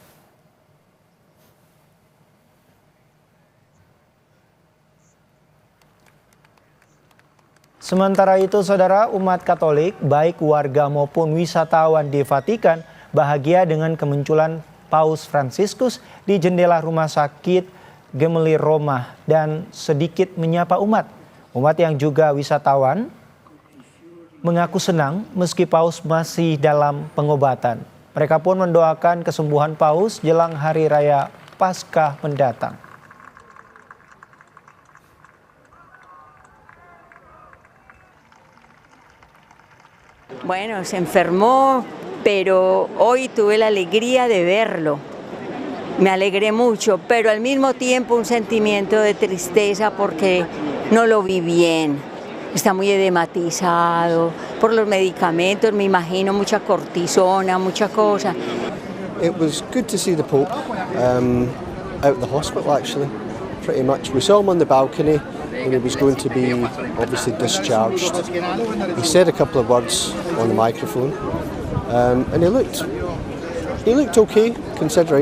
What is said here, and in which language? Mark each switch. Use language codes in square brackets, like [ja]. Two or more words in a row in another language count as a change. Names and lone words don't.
[id] Sementara itu, saudara, umat Katolik, baik warga maupun wisatawan di Vatikan, bahagia dengan kemunculan Paus Fransiskus di jendela rumah sakit Gemelli Roma dan sedikit menyapa umat. Umat yang juga wisatawan mengaku senang meski Paus masih dalam pengobatan. Mereka pun mendoakan kesembuhan Paus jelang hari raya Paskah mendatang. [es] Bueno, se enfermó, pero hoy tuve la alegría de verlo. Me alegré mucho, pero al mismo tiempo un sentimiento de tristeza porque no lo vi bien. Está muy edematizado por los medicamentos, me imagino mucha cortisona, mucha cosa. [en] It was good to see the Pope out of the hospital, actually, pretty much. We saw him on the balcony when he was going to be obviously discharged. He said a couple of words on the microphone, and he looked okay considering.